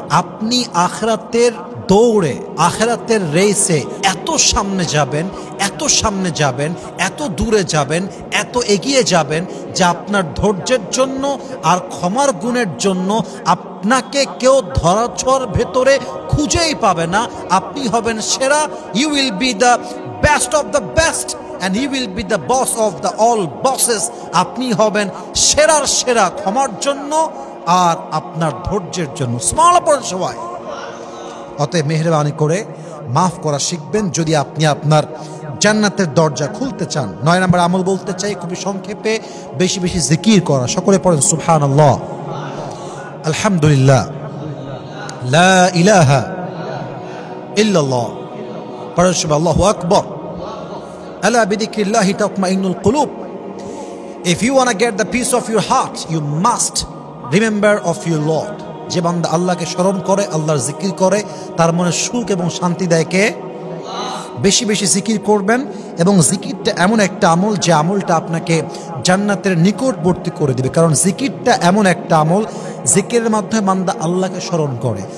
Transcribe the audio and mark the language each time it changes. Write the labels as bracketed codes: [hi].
[bn] আপনি আখিরাতের দৌড়ে, আখিরাতের রেসে এত সামনে যাবেন, এত সামনে যাবেন, এত দূরে যাবেন, এত এগিয়ে যাবেন যে আপনার ধৈর্যের জন্য আর ক্ষমার গুণের জন্য আপনাকে কেউ ধরাছোঁয়ার ভেতরে খুঁজেই পাবে না। আপনি হবেন সেরা। [en] You will be the best of the best and he will be the boss of the all bosses. [bn] আপনি হবেন সেরার সেরা ক্ষমার জন্য আর আপনার ধৈর্যের জন্য। স্মরণ করেন সবাই। অতএব মেহেরবানি করে মাফ করা শিখবেন যদি আপনি আপনার জান্নাতের দরজা খুলতে চান। 9 নম্বর আমল বলতে চাই খুবই সংক্ষেপে, বেশি বেশি জিকির করা। সকলে পড়েন সুবহানাল্লাহ, আলহামদুলিল্লাহ, লা ইলাহা ইল্লাল্লাহ, পড়েন সুবহানাল্লাহু আকবার। [ar] Ala bidhikrillahi tatma'innul qulub. [en] If you want to get the peace of your heart, you must remember of your Lord. [bn] যে বান্দা আল্লাহকে স্মরণ করে, আল্লাহর জিকির করে, তার মনে সুখ এবং শান্তি দেয় কে? বেশি বেশি জিকির করবেন। এবং জিকিরটা এমন একটা আমল যে আমলটা আপনাকে জান্নাতের নিকটবর্তী করে দিবে। কারণ জিকিরটা এমন একটা আমল, জিকিরের মাধ্যমে বান্দা আল্লাহকে স্মরণ করে।